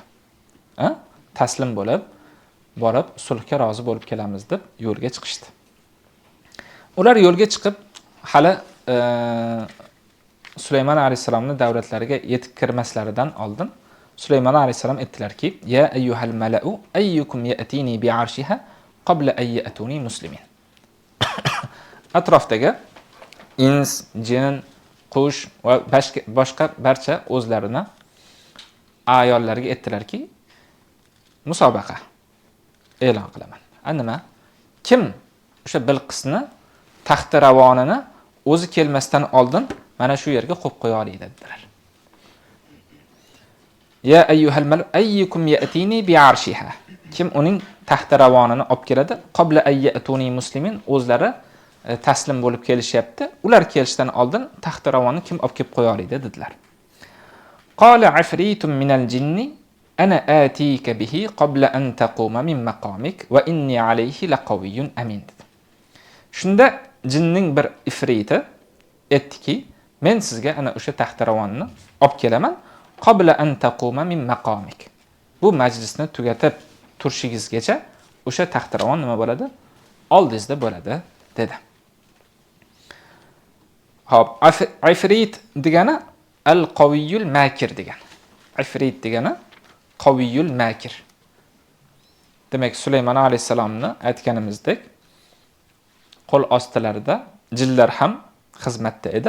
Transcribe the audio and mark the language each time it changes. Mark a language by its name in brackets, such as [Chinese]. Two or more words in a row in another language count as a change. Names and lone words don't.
[Uzbek] Taslim bo'lib, borib sulhga rozi bo'lib kelamiz deb yo'lga chiqishdi. Ular yo'lga chiqib hali Sulaymon alayhisalomning davlatlariga yetib kirmaslaridan oldin Sulaymon alayhisalom aytdilarki: [Arabic] "يا أيها الملأ أيكم يأتيني بعرشها قبل أن يأتوني مسلمين." [Uzbek] Atrofdagi ins, jin, qush va boshqa barcha o'zlarini ayollarga aytdilarki, musobaqa e'lon qilaman. Nima? Kim o'sha Bilqisni taxti ravonini o'zi kelmasdan oldin mana shu yerga qo'yib qo'ya oladi dedilar. [Arabic] يا أيها الملأ أيكم يأتيني بعرشها. [Uzbek] Kim uning taxti ravonini olib keladi, [Arabic] قبل أن يأتوني مسلمين, [Uzbek] o'zlari taslim bo'lib kelishyapti. Ular kelishdan oldin taxti ravonni kim olib kelib qo'ya oladi dedilar. [Arabic] قال عفريت من الجن أنا آتيك به قبل أن تقوم من مقامك وإني عليه لقوي أمين. [Uzbek] Shunda jinning bir ifriti aytdiki, men sizga ana o'sha taxti ravonni olib kelaman, [Arabic] قبل أن تقوم من مقامك. [Uzbek] Bu majlisni tugatib turishingizgacha o'sha taxti ravon nima bo'ladi? Oldingizda bo'ladi dedi. Hop, ifrit degani [Arabic] القوي الماكر [Uzbek] degan. Ifrit degani [Arabic] قوي ماكر. [Uzbek] Demak, Sulaymon alayhisalomni aytganimizdek, qo'l ostilarida jinlar ham xizmatda edi.